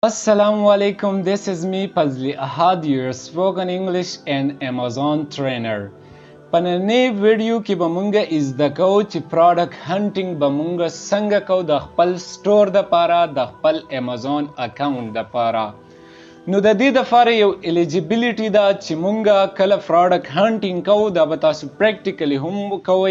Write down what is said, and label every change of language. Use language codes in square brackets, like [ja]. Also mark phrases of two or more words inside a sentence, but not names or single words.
[ar] السلام عليكم, [en] this is me Fazli Ahad, your spoken English and Amazon trainer. [ps] په نننۍ ویډیو کې به مونږ زده کوو چې [en] product hunting [ps] به مونږ څنګه کوو د خپل سټور دپاره د خپل امازون اکاونټ دپاره. نو د دې دپاره یو الیجیبیلیټي ده چې مونږ کله [en] product hunting [ps] کوو دا به تاسو پریکټیکلی هم کوئ.